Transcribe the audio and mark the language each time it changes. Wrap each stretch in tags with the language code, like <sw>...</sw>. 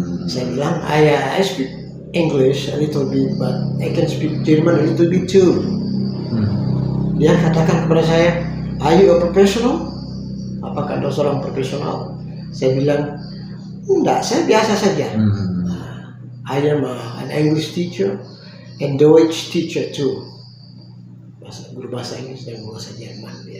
<id>Saya bilang</id> <en>I speak English a little bit, but I can speak German a little bit too.</en> <id>Dia katakan kepada saya,</id> <en>are you a professional?</en> <id>Apakah Anda seorang profesional? Saya bilang, enggak, saya biasa saja.</id> <en>I am an English teacher and Deutsch teacher too.</en> <id>Guru bahasa Inggris dan bahasa Jerman.</id>